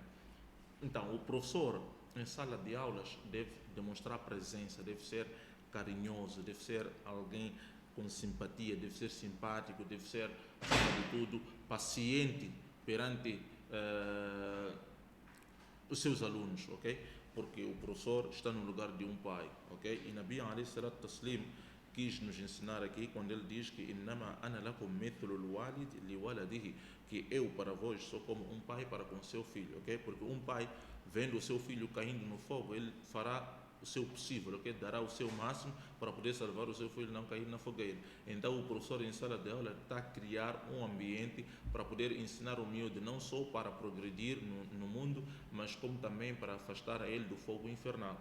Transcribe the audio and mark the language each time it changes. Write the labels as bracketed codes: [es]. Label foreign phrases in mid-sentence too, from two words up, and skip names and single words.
[pt] Então, o professor em sala de aulas deve demonstrar presença, deve ser carinhoso, deve ser alguém com simpatia, deve ser simpático, deve ser, acima de tudo, paciente perante os seus alunos, ok? Porque o professor está no lugar de um pai, ok? E Nabi [ar] عليه الصلاة التسليم [pt] quis nos ensinar aqui quando ele diz que [ar] إنما أنا لكم مثل الوالد لولده, [pt] que eu para vós sou como um pai para com seu filho, ok? Porque um pai vendo o seu filho caindo no fogo, ele fará o seu possível, ok? Dará o seu máximo para poder salvar o seu filho, não cair na fogueira. Então o professor em sala de aula está a criar um ambiente para poder ensinar o miúdo, não só para progredir no mundo, mas como também para afastar a ele do fogo infernal.